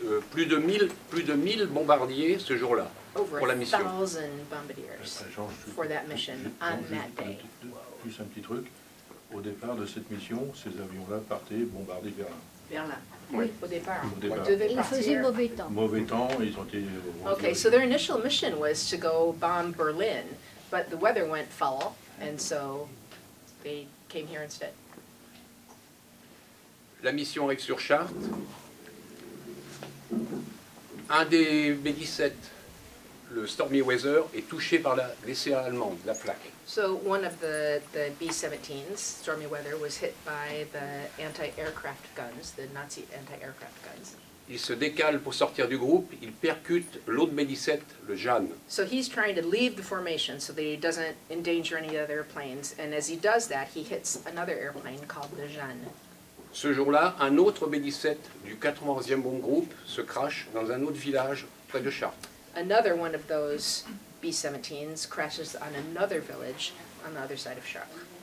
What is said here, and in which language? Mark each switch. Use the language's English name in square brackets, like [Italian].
[French] Plus de 1000 bombardiers ce jour-là pour la mission. [English] Over 1,000 bombardiers for that mission on that day. [French] Plus un petit truc, au départ de cette mission, ces avions-là partaient bombarder Berlin. Berlin. Oui. Au départ. Au départ. Il faisait mauvais temps. Mauvais temps, ils ont été... [English] Okay, so their initial mission was to go bomb Berlin, but the weather went foul, and so they came here instead. [French] La mission arrive sur Chartres. Un des B-17, le Stormy Weather, est touché par l'essai allemande, la flak. [English] So one of the B-17s, Stormy Weather, was hit by the anti-aircraft guns, the Nazi anti-aircraft guns. [French] Il se décale pour sortir du groupe, il percute l'autre B-17, le Jeanne. [English] So he's trying to leave the formation so that he doesn't endanger any other planes, and as he does that, he hits another airplane called the Jeanne. [French] Ce jour-là, un autre B-17 du 91e bombe groupe se crache dans un autre village près de Chartres. [English] Another one of those B-17s crashes on another village on the other side of Chartres.